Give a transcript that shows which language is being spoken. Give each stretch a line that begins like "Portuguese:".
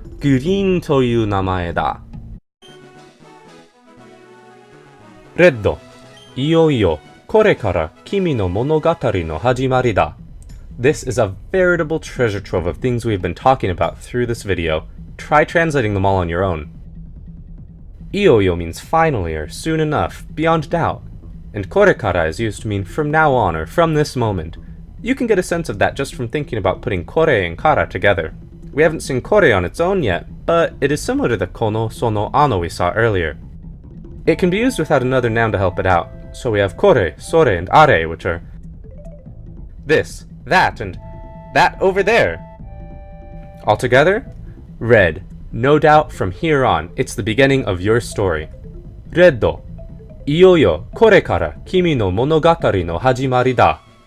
Japanese: グリーンという名前だ。レッド、いよいよこれから君の物語の始まりだ。
English: This is a veritable treasure trove of things we've been talking about through this video. Try translating them all on your own. Iyoyo means finally or soon enough, beyond doubt. And korekara is used to mean from now on or from this moment. You can get a sense of that just from thinking about putting kore and kara together. We haven't seen kore on its own yet, but it is similar to the kono, sono, ano we saw earlier. It can be used without another noun to help it out, so we have kore, sore, and are, which are this, that, and that over there. Altogether, red. No doubt from here on, it's the beginning of your story.
Japanese: Reddo. いよいよこれから君の物語の始まりだ.